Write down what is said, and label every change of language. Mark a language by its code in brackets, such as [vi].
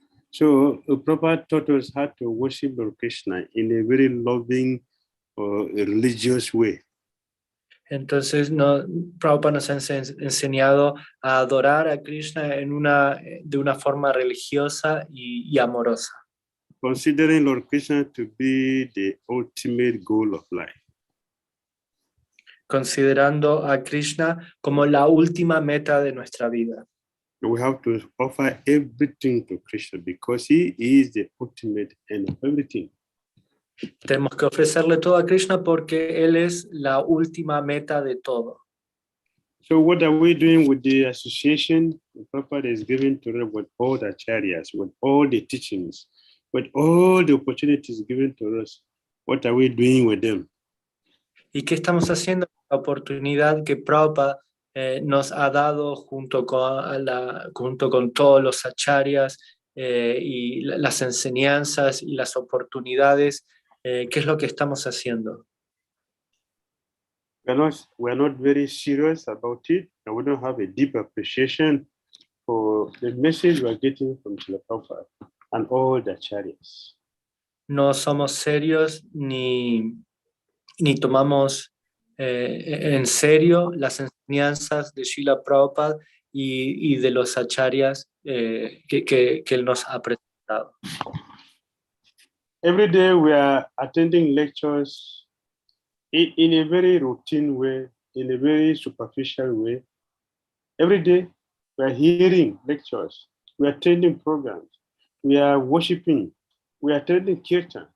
[en] So Prabhupada taught us how to worship Lord Krishna in a very loving religious way. [es] Entonces Prabhupada nos ha enseñado a adorar a Krishna de una forma religiosa y amorosa. [en] Considering Lord Krishna to be the ultimate goal of life. [es] Considerando a Krishna como la última meta de nuestra vida. [en] We have to offer everything to Krishna because he is the ultimate end of everything. [es] Tenemos que ofrecerle todo a Krishna porque él es la última meta de todo. [en] So what are we doing with the association? The Prabhupada is given to us with all the acharyas, with all the teachings, with all the opportunities given to us. What are we doing with them? [es] ¿Y qué estamos haciendo con la oportunidad que Prabhupada nos ha dado junto con todos los acharyas y las enseñanzas y las oportunidades? ¿Qué es lo que estamos haciendo? [en] We are not very serious about it, and we don't have a deep appreciation for the message we are getting from Srila Prabhupada and all the acharyas. [es] No somos serios ni tomamos en serio las enseñanzas de Srila Prabhupada y de los acharyas que él nos ha presentado. [en] Every day we are attending lectures in a very routine way, in a very superficial way. Every day we are hearing lectures, we are attending programs, we are worshiping, we are attending kirtan.